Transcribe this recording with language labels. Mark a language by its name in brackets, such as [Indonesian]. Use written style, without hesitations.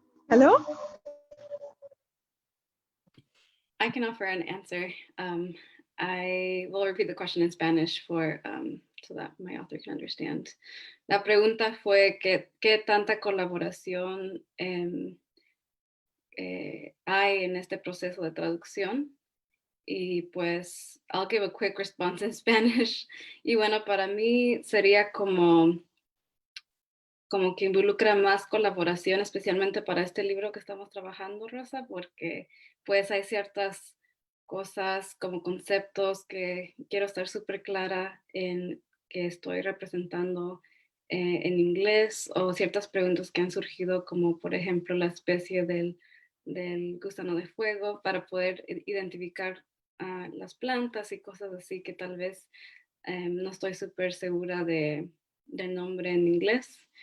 [English] Hello? I can offer an answer. I will repeat the question in Spanish for so that my author can understand. [Spanish] La pregunta fue ¿qué tanta colaboración hay en este proceso de traducción? Y pues, [English] I'll give a quick response in Spanish. [Spanish] Y bueno, para mí sería como que involucra más colaboración, especialmente para este libro que estamos trabajando, Rosa, porque pues hay ciertas cosas como conceptos que quiero estar súper clara en que estoy representando en inglés, o ciertas preguntas que han surgido, como por ejemplo la especie del gusano de fuego, para poder identificar las plantas y cosas así que tal vez no estoy súper segura del nombre en inglés.